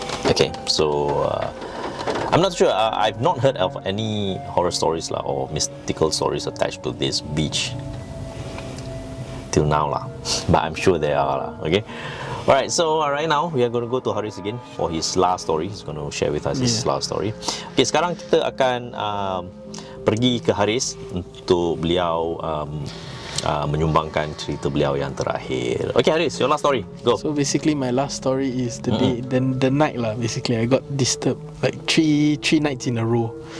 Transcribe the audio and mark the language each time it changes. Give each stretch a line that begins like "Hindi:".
English: Okay, so I'm not sure. I've not heard of any horror stories or mystical stories attached to this beach till now lah. But I'm sure there are lah. Okay. Alright. So right now we are going to go to Haris again for his last story. He's going to share with us his last story. Okay.
Malay: Sekarang kita akan pergi ke Haris untuk beliau menyumbangkan cerita beliau yang terakhir.
English: Okay, Haris, your last story. Go. So basically my last story is the day, the night lah. Basically I got disturbed like three nights in a row.